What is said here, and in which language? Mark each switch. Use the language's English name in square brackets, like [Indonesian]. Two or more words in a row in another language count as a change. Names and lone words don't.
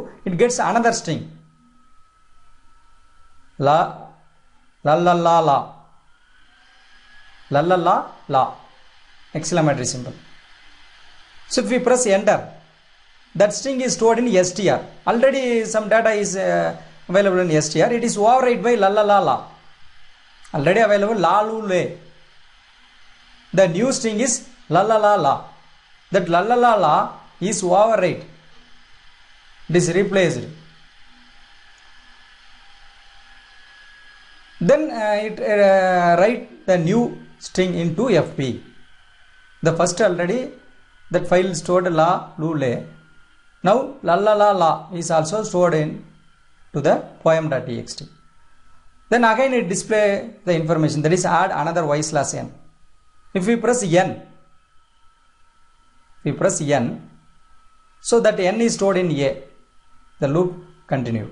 [English] It gets another string, la la la la la la la la la, exclamatory symbol. So if we press enter, that string is stored in str. Already some data is available in str. It is overwrite by la la la la, already available la lu le. The new string is la la la la. That la la la la is overwrite. It is replaced. Then it write the new string into fp. The first already that file stored la lu le. Now la la la la is also stored in to the poem.txt. Then again it display the information, that is add another y/n. If we press n, so that n is stored in a, the loop continue.